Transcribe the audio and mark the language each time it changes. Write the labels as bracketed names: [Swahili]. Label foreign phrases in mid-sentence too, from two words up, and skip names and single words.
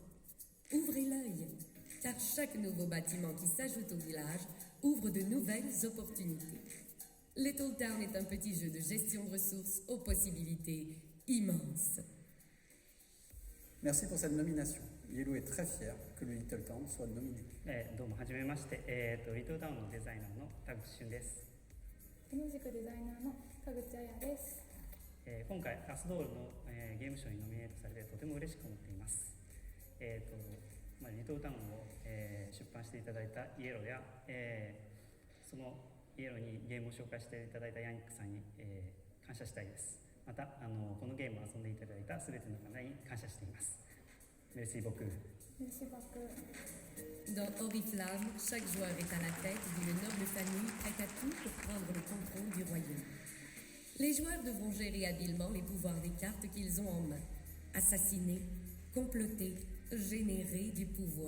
[French] Ouvrez l'œil, car chaque nouveau bâtiment qui s'ajoute au village ouvre de nouvelles opportunités. Little Town est un petit jeu de gestion de ressources aux possibilités immenses. Merci pour cette nomination. Yellow est très fier que le Little Town soit nominé. [Japanese] どうもはじめまして、リトルタウンのデザイナーの田口俊です。同じくデザイナーの田口彩です。今回ラスドールの、ゲーム賞にノミネートされてとても嬉しく思っています。リトルタウンを、出版していただいたイエローや、そのイエローにゲームを紹介していただいたヤニックさんに、感謝したいです。またこのゲームを遊んでいただいたすべての方に感謝しています。 [French] Merci beaucoup. Merci beaucoup. Dans Oriflamme, chaque joueur est à la tête d'une noble famille prête à tout pour prendre le contrôle du royaume. Les joueurs devront gérer habilement les pouvoirs des cartes qu'ils ont en main. Assassiner, comploter, générer du pouvoir.